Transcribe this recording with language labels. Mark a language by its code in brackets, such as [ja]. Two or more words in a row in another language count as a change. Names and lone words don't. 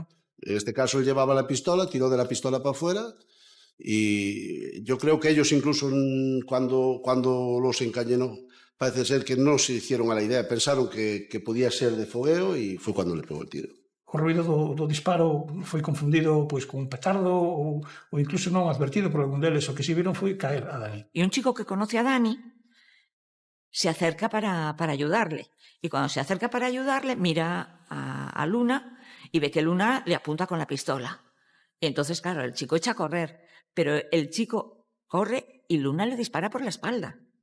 [es] En este caso, él llevaba la pistola, tiró de la pistola para afuera, y yo creo que ellos incluso cuando los encañonó, parece ser que no se hicieron a la idea, pensaron que podía ser de fogueo, y fue cuando le pegó el tiro. [gl] O ruido do disparo foi confundido pois con un petardo ou incluso non advertido por algún deles. O que si viron foi caer a Dani. [es] Y un chico que conoce a Dani se acerca para ayudarle. Y cuando se acerca para ayudarle, mira a Luna y ve que Luna le apunta con la pistola. Y entonces, claro, el chico echa a correr, pero el chico corre y Luna le dispara por la espalda.